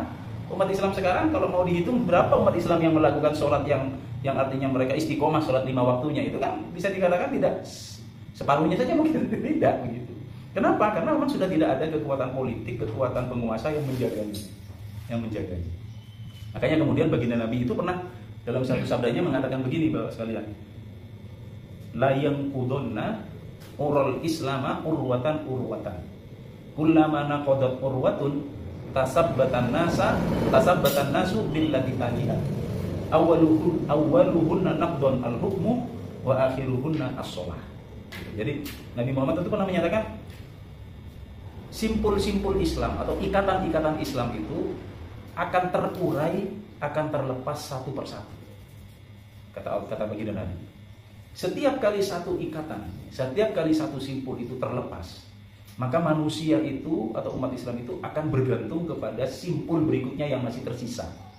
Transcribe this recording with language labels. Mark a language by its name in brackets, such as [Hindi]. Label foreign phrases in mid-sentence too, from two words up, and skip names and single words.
[Indonesian] Umat Islam sekarang kalau mau dihitung berapa umat Islam yang melakukan sholat yang artinya mereka istiqomah sholat 5 waktunya, itu kan bisa dikatakan tidak separuhnya saja mungkin tidak begitu. Kenapa? Karena memang sudah tidak ada kekuatan politik, kekuatan penguasa yang menjaganya. Makanya kemudian baginda Nabi itu pernah dalam satu sabdanya mengatakan begini, Bapak sekalian, [Arabic] لا ينقضنّ عرى الإسلام عروة. كلما انتقضت عروة تشبث الناس بالتي تليها. أولهن نقض الحكم وآخرهن الصلاة. [Indonesian] Jadi Nabi Muhammad itu pernah menyatakan simpul-simpul Islam atau ikatan-ikatan Islam itu akan terurai, akan terlepas satu persatu. Kata baginda Nabi. Setiap kali satu ikatan, setiap kali satu simpul itu terlepas, maka manusia itu atau umat Islam itu akan bergantung kepada simpul berikutnya yang masih tersisa.